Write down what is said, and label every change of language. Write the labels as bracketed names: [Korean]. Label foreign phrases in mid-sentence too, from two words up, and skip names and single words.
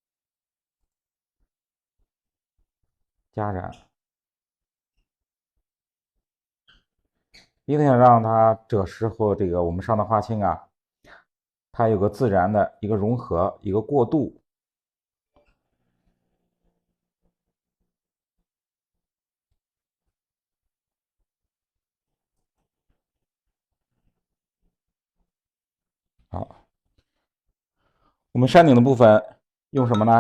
[Chinese] 加染，一定要讓它赭石和這個我們上的花青啊，它有個自然的一個融合，一個過渡。好，我們山頂的部分用什麼呢？